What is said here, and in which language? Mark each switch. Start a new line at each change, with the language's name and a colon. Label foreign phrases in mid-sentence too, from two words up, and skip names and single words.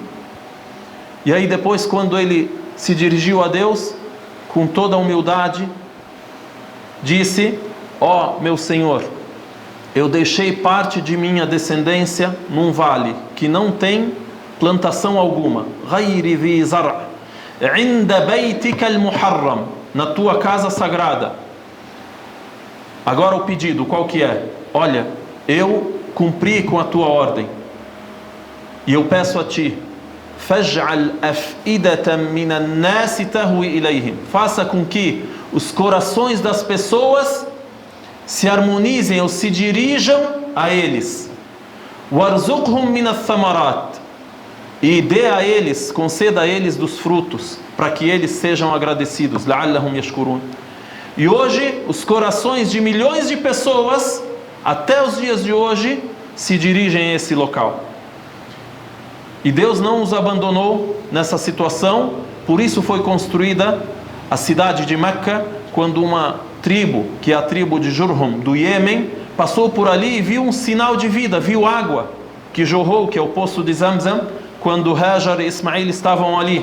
Portuguese: E aí depois, quando ele se dirigiu a Deus, com toda a humildade, disse: ó meu Senhor, eu deixei parte de minha descendência num vale que não tem plantação alguma,
Arabic: غير ذي زرع عند بيتك المحرم,
Portuguese: na tua casa sagrada. Agora o pedido, qual que é? Olha, eu cumpri com a tua ordem e eu peço a ti,
Arabic: فَاجْعَلْ أَفْئِدَةً مِنَ النَّاسِ تَهْوِي إِلَيْهِمْ.
Portuguese: Faça com que os corações das pessoas se harmonizem ou se dirijam a eles.
Arabic: وَارْزُقْهُمْ مِنَ الثَّمَرَاتِ.
Portuguese: E dê a eles, conceda a eles dos frutos, para que eles sejam agradecidos.
Arabic: لَعَلَّهُمْ يَشْكُرُونَ.
Portuguese: E hoje, os corações de milhões de pessoas, até os dias de hoje, se dirigem a esse local. E Deus não os abandonou nessa situação, por isso foi construída a cidade de Meca, quando uma tribo, que é a tribo de Jurhum, do Iêmen, passou por ali e viu um sinal de vida, viu água que jorrou, que é o poço de Zamzam, quando Hajar e Ismail estavam ali.